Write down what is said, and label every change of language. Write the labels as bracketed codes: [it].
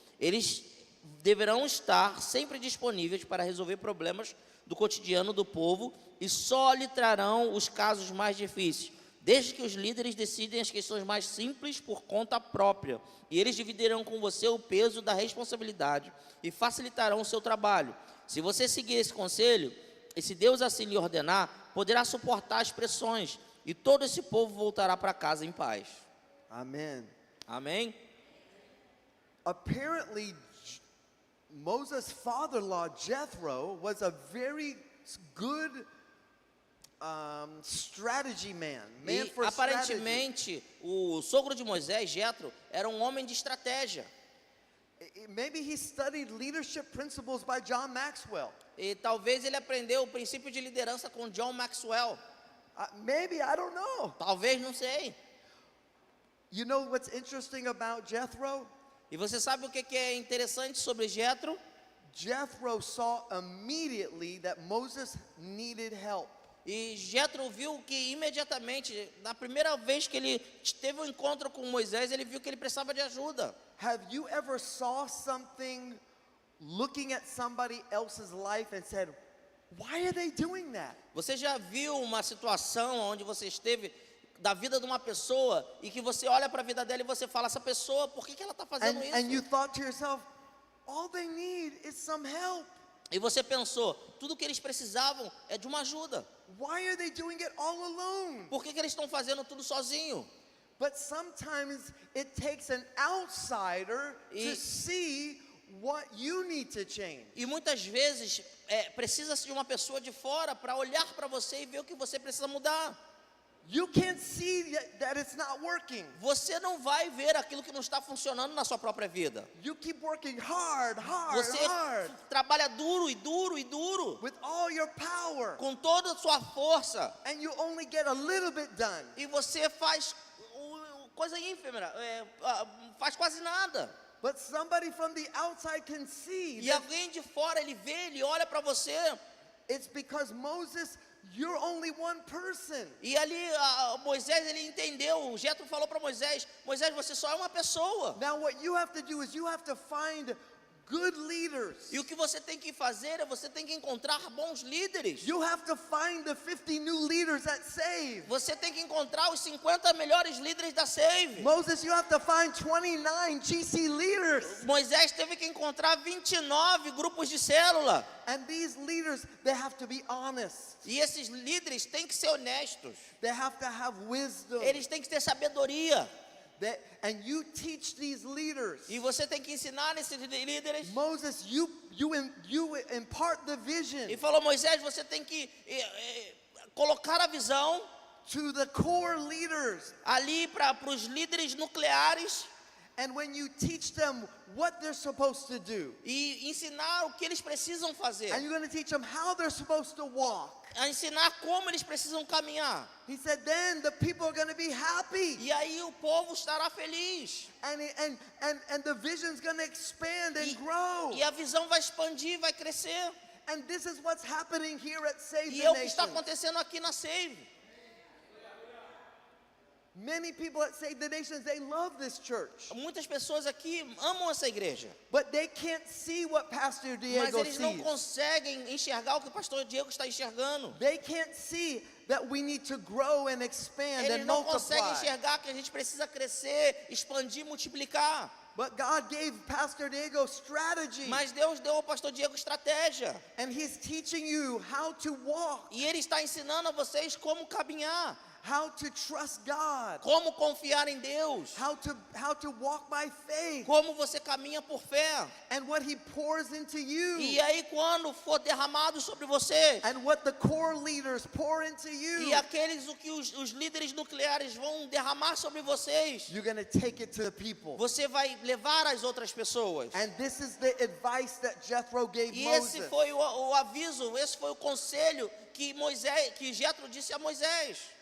[pt] Eles deverão estar sempre disponíveis para resolver problemas do cotidiano do povo e só lhe trarão os casos mais difíceis, desde que os líderes decidem as questões mais simples por conta própria, e eles dividirão com você o peso da responsabilidade e facilitarão o seu trabalho. Se você seguir esse conselho, e se Deus assim lhe ordenar, poderá suportar as pressões, e todo esse povo voltará para casa em paz. [en] Amen. [pt] Amém? [en] Apparently, Moses' father-in-law, Jethro, was a very good strategy man [pt] E [en] for strategy. [pt] aparentemente, o sogro de Moisés, Jetro, era um homem de estratégia. [en] Maybe he studied leadership principles by John Maxwell. [pt] E talvez ele aprendeu o princípio de liderança com John Maxwell. [en] Maybe, I don't know. [pt] Talvez, não sei. [en] You know what's interesting about Jethro? [pt] E você sabe o que é interessante sobre Jetro? [en] Jethro saw immediately that Moses needed help. [pt] E Jetro viu que imediatamente, na primeira vez que ele teve um encontro com Moisés, ele viu que ele precisava de ajuda. [en] Have you ever saw something looking at somebody else's life and said, why are they doing that? [pt] Você já viu uma situação onde você esteve da vida de uma pessoa e que você olha para a vida dela e você fala, essa pessoa, por que ela está fazendo isso? [en] And you thought to yourself, all they need is some help. [pt] E você pensou, tudo que eles precisavam é de uma ajuda. [en] Why are they doing it all alone? [pt] Por que eles estão fazendo tudo sozinho? [en] But sometimes it takes an outsider to see what you need to change. [pt] E muitas vezes precisa-se de uma pessoa de fora para olhar para você e ver o que você precisa mudar. [en] You can't see that it's not working. [pt] Você não vai ver aquilo que não está funcionando na sua própria vida. [en] You keep working hard, [pt] Você trabalha duro e duro e duro, [en] with all your power, [pt] com toda a sua força, [en] and you only get a little bit done. [pt] e você faz coisa ínfima, faz quase nada. [en] But somebody from the outside can see [pt] E [en] that [pt] alguém de fora, ele vê, ele olha para você, [en] it's because Moses, you're only one person. [pt] e ali Moisés, ele entendeu, o Jetro falou para Moisés, Moisés, você só é uma pessoa. [en] Now what you have to do is you have to find good leaders. [pt] E o que você tem que fazer é você tem que encontrar bons líderes. [en] You have to find the 50 new leaders that save. [pt] Você tem que encontrar os 50 melhores líderes da Save. [en] Moses, you have to find 29 GC leaders. [pt] Moisés teve que encontrar 29 grupos de célula. [en] And these leaders, they have to be honest. [pt] E esses líderes têm que ser honestos. [en] They have to have wisdom. [pt] Eles têm que ter sabedoria. [en] And you teach these leaders. [pt] E você tem que ensinar esses líderes. [en] Moses, you impart the vision [pt] E falou, Moisés, você tem que colocar a visão [en] to the core leaders. [pt] ali para os líderes nucleares. [en] And when you teach them what they're supposed to do, [pt] E ensinar o que eles precisam fazer. [en] and you're going to teach them how they're supposed to walk. [pt] A ensinar como eles precisam caminhar. [en] He said, then the people are going to be happy. [pt] E aí o povo estará feliz. [en] And the vision's going to expand and grow. [pt] E a visão vai expandir, vai crescer. [en] And this is what's happening here at Save [pt] E [en] the [pt] é o que está [en] Nation. [pt] acontecendo aqui na Save. [en] Many people at Save the Nations, they love this church. [pt] Muitas pessoas aqui amam essa igreja, [en] But they can't see what Pastor [pt] mas [en] Diego [pt] eles não [en] sees. [pt] conseguem enxergar o que o pastor Diego está enxergando. [en] They can't see that we need to grow and expand [pt] Eles [en] and [pt] não conseguem [en] multiply. [pt] enxergar que a gente precisa crescer, expandir, multiplicar. [en] But God gave Pastor Diego strategy. [pt] Mas Deus deu ao pastor Diego estratégia. [en] And he's teaching you how to walk, [pt] E ele está ensinando a vocês como caminhar, [en] how to trust God, [pt] como confiar em Deus, [en] how to walk by faith, [pt] como você caminha por fé. [en] and what he pours into you, [pt] E aí quando for derramado sobre você, [en] and what the core leaders pour into you, [pt] e aqueles o que os líderes nucleares vão derramar sobre vocês, [en] you're going to take it to the people. [pt] você vai levar às outras pessoas. [en] And this is the advice that Jethro gave [pt] E esse [en] Moses. [pt] foi o aviso, esse foi o conselho que Jetro disse a Moisés.